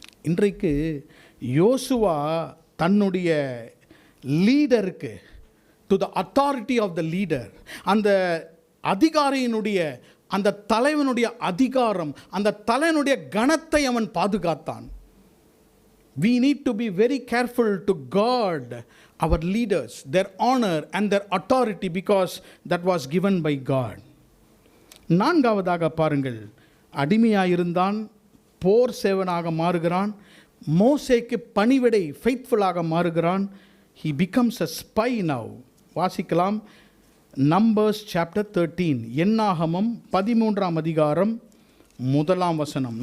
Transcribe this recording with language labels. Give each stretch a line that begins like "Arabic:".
Tamil: இன்றைக்கு யோசுவா தன்னுடைய லீடருக்கு,
English: to the authority of the leader,
Tamil: அந்த அதிகாரியினுடைய, அந்த தலைவனுடைய அதிகாரம், அந்த தலைவனுடைய கணத்தை அவன் பாதுகாத்தான்.
English: We need to be very careful to guard our leaders, their honor and their authority, because that was given by God.
Tamil: நான்காவதாக பாருங்கள், அடிமையாயிருந்தான், போர் சேவனாக மாறுகிறான், மோசேக்கு பணிவிடை ஃபெய்த்ஃபுல்லாக மாறுகிறான்.
English: He becomes a spy now.
Tamil: வாசிக்கலாம், நம்பர்ஸ் சாப்டர் 13, என்னாகமம் 13ஆம் அதிகாரம் 1ஆம் வசனம்.